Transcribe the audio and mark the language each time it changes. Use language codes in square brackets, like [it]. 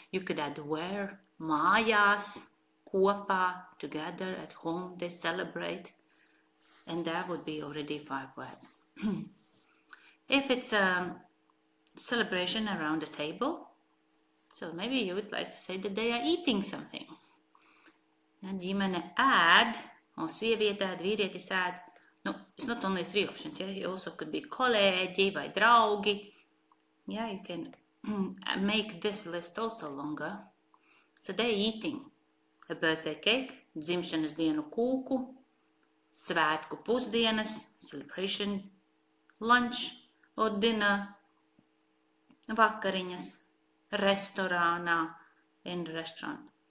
[en] You could add where, [lv] mājās, kopā, [en] together, at home, they celebrate. and that would be already 5 words. If it's a celebration around the table, so maybe you would like to say that they are eating something. And [lv] ģimene ēd, [en] or [lv] sieviete ēd, vīrietis ēd. [en] No, it's not only 3 options. Yeah, it also could be [lv] kolēģi vai draugi. [en] Yeah, you can make this list also longer. So they're eating a birthday cake, [lv] dzimšanas dienu kūku, svētku pusdienas, [en] celebration, lunch or dinner, [lv] vakariņas, restorānā, [en] in the restaurant.